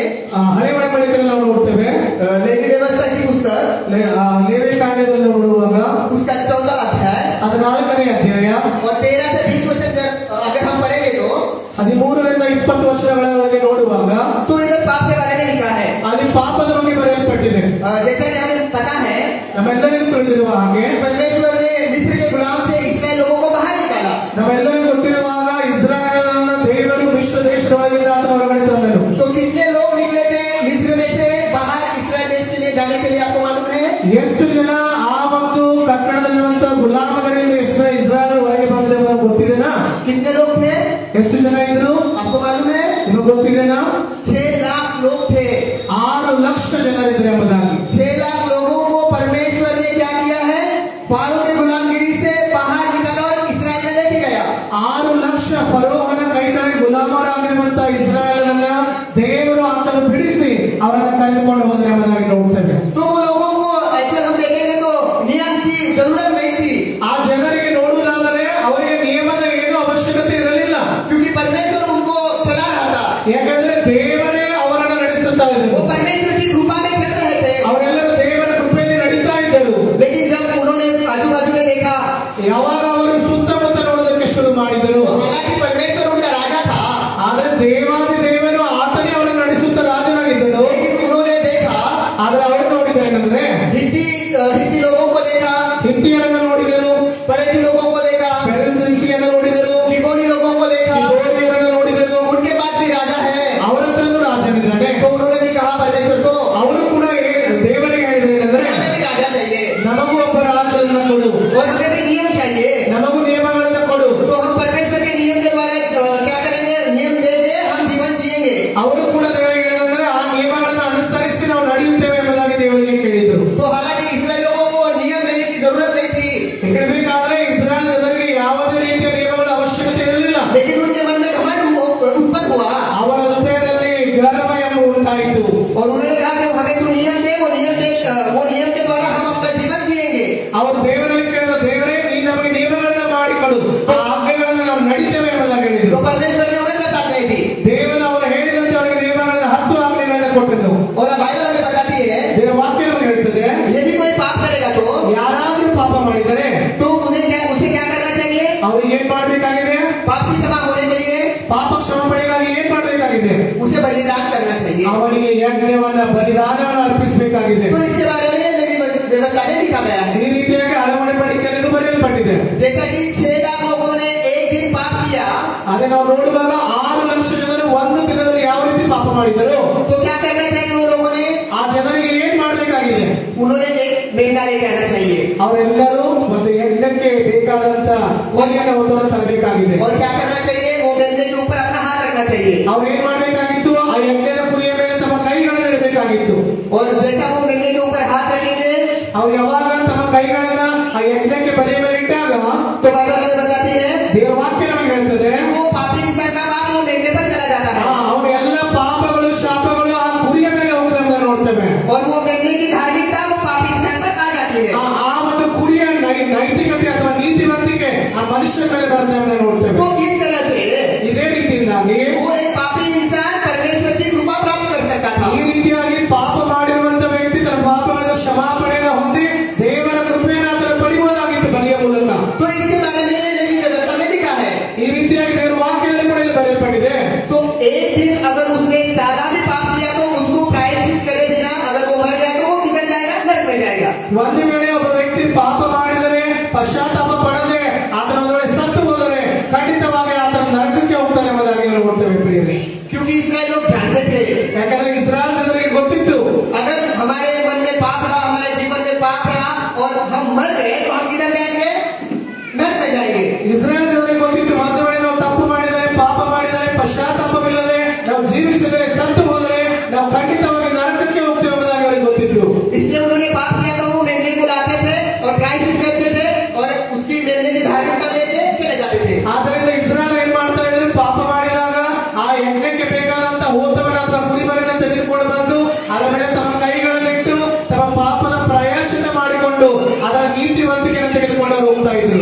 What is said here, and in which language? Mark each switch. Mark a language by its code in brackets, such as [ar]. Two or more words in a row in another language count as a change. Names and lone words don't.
[kn] ಹಳೆ ಒಡಂಬಡಿಕೆಯಲ್ಲಿ ನಾವು ನೋಡ್ತೇವೆ. [hi] लेवी व्यवस्था की पुस्तक [kn] ಲೇವಿ ಕಾಂಡದಲ್ಲಿ ನೋಡುವಾಗ [hi] उसका 14 अध्याय [kn] 14ನೇ ಅಧ್ಯಾಯ [hi] और 13 से 20 वचन अगर हम पढ़ेंगे तो [kn] 13ರಿಂದ 20 ವಚನಗಳವರೆಗೆ ನೋಡುವಾಗ [hi] तो इधर पाप के बारे में लिखा है। [kn] ಅಲ್ಲಿ ಪಾಪದ ಬಗ್ಗೆ ಬರೆಯಲ್ಪಟ್ಟಿದೆ. [hi] जैसा कि हमें पता है [kn] ನಮ್ಮೆಲ್ಲರಿಗೂ ತಿಳಿದಿರುವ ಹಾಗೆ [hi] परमेश्वर ने मिस्र के गुलाम से इस्राएल लोगों को बाहर निकाला। [kn] ನಮ್ಮೆಲ್ಲರಿಗೂ ಗೊತ್ತಿರುವಾಗ ಇಸ್ರಾಯೇಲರನ್ನ ದೇವರು ಮಿಶ್ರ ದೇಶದೊಳಗಿಂದ ಆತನ ಹೊರಗಡೆ ತಂದನು. [hi] तो कितने लोग निकले थे मिस्र में से बाहर इस्राएल देश के लिए जाने के लिए, आपको मालूम है? [kn] ಎಷ್ಟು ಜನ ಆ ಒಂದು ಕಟ್ಟಡದಲ್ಲಿರುವಂತ ಗುಲಾಮಗರಿಂದ ಎಷ್ಟು ಇಸ್ರಾಯೇಲ್ ಹೊರಗೆ ಬಂದಿದೆ ಎಂಬುದು ಗೊತ್ತಿದೆನಾ? [hi] कितने लोग थे? [kn] ಎಷ್ಟು ಜನ ಇದ್ರು [hi] आपको मालूम है? [kn] ನಿಮಗೆ ಗೊತ್ತಿದೆನಾ? [hi] 6 लाख लोग थे। [kn] 6 ಲಕ್ಷ ಜನರಿದ್ರು ಎಂಬುದಾಗಿ. [hi] 6 लाख लोगों को परमेश्वर ने क्या किया है? फारो की गुलामगिरी से बाहर निकाला और इस्राएल में लेके गया। [kn] 6 ಲಕ್ಷ ಫರೋಹನ ಕೈಗಳಿಗೆ ಗುಲಾಮರಾಗಿರುವಂತ ಇಸ್ರಾಯೇಲರನ್ನ ದೇವರು ಆತನು ಬಿಡಿಸಿ ಅವರನ್ನ ಕರೆದುಕೊಂಡು ಹೋದ್ರೆ ಎಂಬುದಾಗಿ ನೋಡ್ತೇವೆ. [hi] तो वो लोगों को एक्चुअल हम देखेंगे तो नियम की जरूरत नहीं थी, [kn] ಆ ಜನರಿಗೆ ನೋಡುವುದಾದರೆ ಅವರಿಗೆ ನಿಯಮದ ಏನು ಅವಶ್ಯಕತೆ ಇರಲಿಲ್ಲ. [hi] क्योंकि परमेश्वर उनको चला रहा था। [kn] ಯಾಕಂದ್ರೆ ದೇವರೇ ಅವರನ್ನ ನಡೆಸುತ್ತಾ [hi] वो [kn] ಇದ್ದರು. [hi] परमेश्वर की कृपा में चल रहे थे। [kn] ಅವರೆಲ್ಲರೂ ದೇವರ ಕೃಪೆಯಲ್ಲಿ ನಡೀತಾ ಇದ್ದರು. [hi] लेकिन जब उन्होंने आजू बाजू में देखा [kn] ಯಾವಾಗ ಅವರು ಸುತ್ತಮುತ್ತ ನೋಡೋದಕ್ಕೆ ಶುರು ಮಾಡಿದರು, [hi] तो हालांकि परमेश्वर उनका राजा था, [kn] ಆದರೆ ದೇವಾದಿ ದೇವರು ಆತನೇ ಅವರನ್ನು ನಡೆಸುತ್ತ ರಾಜನಾಗಿದ್ದನು. [hi] लेकिन उन्होंने देखा [kn] ಆದರೆ ಅವರು ನೋಡಿದ್ರೆ ಏನಂದ್ರೆ [hi] हित्ती लोगों को देखा, [kn] ಹಿತ್ತಿಯರನ್ನು ನೋಡಿದರು, [hi] परेजी लोगों को देखा, [kn] ಪೆರಿಜ್ಜೀಯರನ್ನು ನೋಡಿದರು, [hi] लिबोनी लोगों को देखा। [kn] ಕಿಬೋನಿಯರನ್ನು ನೋಡಿದರು. [hi] उनके पास भी राजा है। [kn] ಅವರ ಹತ್ರನೂ ರಾಜನಿದ್ದಾನೆ. [hi] तो उन्होंने भी कहा परमेश्वर को [kn] ಅವರು ಕೂಡ ದೇವರಿಗೆ ಹೇಳಿದ್ರು ಏನಂದ್ರೆ [hi] हमें भी राजा चाहिए [kn] ನಮಗೂ ಒಬ್ಬ ರಾಜನನ್ನ ಕೊಡು, [hi] और हमें भी नियम चाहिए। [kn] ನಮಗೂ ನಿಯಮಗಳನ್ನ ಕೊಡು. [hi] तो हम परमेश्वर के नियम के द्वारा क्या करेंगे? नियम देके हम जीवन जिएंगे। [kn] ಅವರು ಕೂಡ ದೇವರಿಗೆ ಏನಂದ್ರೆ ಆ ನಿಯಮಗಳನ್ನ ಅನುಸರಿಸಿ ನಾವು ನಡೆಯುತ್ತೇವೆ ಎಂಬುದಾಗಿ ದೇವರಿಗೆ ಕೇಳಿದರು. [hi] तो हालांकि इस्राएल लोगों को नियम लेने की जरूरत नहीं थी, [kn] ಹೇಳಬೇಕಾದ್ರೆ ಇಸ್ರಾಯೇಲ್ ಜನರಿಗೆ ಯಾವುದೇ ರೀತಿಯ ನಿಯಮಗಳ ಅವಶ್ಯಕತೆ ಇರಲಿಲ್ಲ. [hi] लेकिन उनके मन में घमंड उत्पन्न हुआ [kn] ಅವರ ಹೃದಯದಲ್ಲಿ ಗರ್ವ ಎಂಬ ಉಂಟಾಯಿತು. [hi] और उन्होंने कहा कि हमें तो नियम दे, वो नियम के द्वारा हम अपना जीवन जिएंगे। [kn] ಅವರು ದೇವರಲ್ಲಿ ಕೇಳಿದ, ದೇವರೇ ನೀ ನಮಗೆ ನಿಯಮಗಳನ್ನ ಮಾಡಿಕೊಡು, ಆ ಆಜ್ಞೆಗಳನ್ನ ನಾವು ನಡೀತೇವೆ ಎಂಬುದಾಗಿ [hi] तो [kn] ಹೇಳಿದರು. [hi] परमेश्वर ने उन्हें साथ नहीं दी। [kn] ದೇವರು ಅವರು ಹೇಳಿದಂತೆ ಅವರಿಗೆ ನಿಯಮಗಳನ್ನ 10 ಆಜ್ಞೆಗಳನ್ನ ಕೊಟ್ಟನು. [hi] और बाइबल हमें बताती है [kn] ದೇವರ ವಾಕ್ಯ ನಮಗೆ ಹೇಳ್ತದೆ, [hi] यदि कोई पाप करेगा तो [kn] ಯಾರಾದ್ರೂ ಪಾಪ ಮಾಡಿದರೆ [hi] उसे क्या करना चाहिए? [kn] ಅವ್ರಿಗೆ ಏನ್ ಮಾಡ್ಬೇಕಾಗಿದೆ? [hi] पाप की क्षमा होने के लिए [kn] ಪಾಪ ಕ್ಷಮಾಪಣೆಗಾಗಿ ಏನ್ ಮಾಡ್ಬೇಕಾಗಿದೆ? [hi] उसे बलिदान करना चाहिए। [kn] ಅವನಿಗೆ ಯಜ್ಞವನ್ನ ಬಲಿದಾನವನ್ನು ಅರ್ಪಿಸಬೇಕಾಗಿದೆ. [hi] तो इसके बारे में लेवी व्यवस्था में लिखा गया है। [kn] ಈ ರೀತಿಯಾಗಿ ಹಲವಾರು ಪಡಿಕೆಯಲ್ಲಿ ಇದು ಬರೆಯಲ್ಪಟ್ಟಿದೆ. [hi] जैसा कि 6 लाख लोगों ने एक दिन पाप किया, [kn] ಅದೇ ನಾವು ನೋಡುವಾಗ 6 ಲಕ್ಷ ಜನರು ಒಂದು ದಿನದಲ್ಲಿ ಯಾವ ರೀತಿ ಪಾಪ ಮಾಡಿದರು, [hi] तो क्या करना चाहिए? उन लोगों ने [kn] ಆ ಜನರಿಗೆ ಏನ್ ಮಾಡ್ಬೇಕಾಗಿದೆ? [hi] उन्होंने एक मेंढा लेके आना चाहिए। [kn] ಅವರೆಲ್ಲರೂ ಒಂದು ಯಜ್ಞಕ್ಕೆ ಬೇಕಾದಂತ ಕೋರಿಯನ್ನು ಹೊತ್ತನ್ನು ತರಬೇಕಾಗಿದೆ. [hi] और क्या करना चाहिए? वो मेंढे के ऊपर अपना हाथ रखना चाहिए। [kn] ಅವ್ರು ಏನ್ ಮಾಡ್ಬೇಕಾಗಿತ್ತು? ಆ ಯಜ್ಞದ ಕುರಿಯ ಮೇಲೆ ತಮ್ಮ ಕೈಗಳನ್ನು ಇಡಬೇಕಾಗಿತ್ತು. [hi] और जैसा वो मेंढे के ऊपर हाथ रखेंगे, [kn] ಅವ್ರು ಯಾವಾಗ ತಮ್ಮ ಕೈಗಳನ್ನ ಆ ಯಜ್ಞಕ್ಕೆ ಬಲಿಯ ಮೇಲೆ ಇಟ್ಟಾಗ [hi] तो बाइबल हमें बताती है [kn] ದೇವವಾಕ್ಯ ನಮಗೆ ಹೇಳ್ತದೆ [hi] वो पापी इंसान का पाप वो मेंढे पर चला जाता है [kn] ಅವನ ಎಲ್ಲ ಪಾಪಗಳು ಶಾಪಗಳು ಆ ಕುರಿಯ ಮೇಲೆ ಹೋಗ್ತದೆ ಅಂತ ನೋಡ್ತೇವೆ [hi] और वो मेंढे की धार्मिकता वो पापी इंसान पर आ जाती है [kn] ಆ ಒಂದು ಕುರಿಯ ನೈತಿಕತೆ ಅಥವಾ ನೀತಿವಂತಿಕೆ ಆ ಮನುಷ್ಯ ಮೇಲೆ ಬರ್ತದೆ ಅಂತ ನೋಡ್ತೇವೆ [hi] तो इस तरह से [kn] ಇದೇ ರೀತಿಯಿಂದಾಗಿ [hi] वो एक पापी इंसान परमेश्वर की कृपा प्राप्त कर सकता था [kn] ಈ ರೀತಿಯಾಗಿ ಪಾಪ ಮಾಡಿರುವಂತ ವ್ಯಕ್ತಿ ತನ್ನ ಪಾಪಗಳ ಕ್ಷಮಾಪಣೆಯನ್ನು ಹೊಂದಿ ದೇವರ ಕೃಪೆಯನ್ನು ಆತನು ಪಡೆಯುವುದಾಗಿತ್ತು ಬಲಿಯ ಮೂಲಕ [hi] तो इसके बारे में लेवी व्यवस्था में लिखा है [kn] ಈ ರೀತಿಯಾಗಿ ದೇವರ ವಾಕ್ಯದಲ್ಲಿ ಕೂಡ ಇಲ್ಲಿ ಬರೆಯಲ್ಪಟ್ಟಿದೆ [hi] तो एक दिन अगर उसने सादा भी पाप किया तो उसको प्रायश्चित करे बिना अगर वो मर गया तो वो किधर जाएगा नरक में जाएगा [kn] ಒಂದು ವೇಳೆ ಒಬ್ಬ ವ್ಯಕ್ತಿ ಪಾಪ ಮಾಡಿದರೆ ಪಶ್ಚಾತ್ತಾಪ ಪಡದೆ ಆತನೊಂದೊಳಗೆ ಸತ್ತು ಹೋದರೆ ಖಂಡಿತವಾಗಿ ಆತನ ನರಕಕ್ಕೆ ಹೋಗ್ತಾನೆ ಎಂಬುದಾಗಿ ನಾವು ನೋಡ್ತೇವೆ ಪ್ರಿಯರೇ [hi] क्योंकि इसराइल लोग जानते थे [kn] ಯಾಕಂದ್ರೆ ಇಸ್ರಾಯೇಲ್ ಜನರಿಗೆ ಗೊತ್ತಿತ್ತು [hi] अगर हमारे मन में पाप रहा हमारे जीवन में पाप रहा और हम मर गए तो हम किधर जाएंगे नरक में जाएंगे [kn] ಇಸ್ರಾಯೇಲ್ ಜನರಿಗೆ ಗೊತ್ತಿತ್ತು ಒಂದು ವೇಳೆ ನಾವು ತಪ್ಪು ಮಾಡಿದರೆ ಪಾಪ ಮಾಡಿದರೆ ಪಶ್ಚಾತ್ತಾಪವಿಲ್ಲದೆ ನಾವು ಜೀವಿಸಿದರೆ ಸತ್ತು ಹೋದರೆ ನಾವು ಖಂಡಿತವಾಗಿ ನರಕಕ್ಕೆ ಹೋಗ್ತೇವೆ ಎಂಬುದಾಗಿ ಅವರಿಗೆ ಗೊತ್ತಿತ್ತು [hi] इसलिए उन्होंने पाप किया तो वो मेमने को लाते थे और प्रायश्चित करते थे और उसकी मेमने की धार्मिकता लेते चले जाते थे [kn] ಆದ್ದರಿಂದ ಇಸ್ರಾಯೇಲ್ ಏನ್ ಮಾಡ್ತಾ ಇದ್ರು ಪಾಪ ಮಾಡಿದಾಗ ಆ ಯಜ್ಞಕ್ಕೆ ಬೇಕಾದಂತ ಹೋತವನ್ನ ಅಥವಾ ಕುರಿಮರಿನ ತೆಗೆದುಕೊಂಡು ಬಂದು ಅದರ ಮೇಲೆ ತಮ್ಮ ಕೈಗಳನ್ನಿಟ್ಟು ತಮ್ಮ ಪಾಪದ ಪ್ರಾಯಶ್ಚಿತ ಮಾಡಿಕೊಂಡು ಅದರ ನೀತಿವಂತಿಕೆಯನ್ನು ತೆಗೆದುಕೊಂಡು ಹೋಗ್ತಾ ಇದ್ರು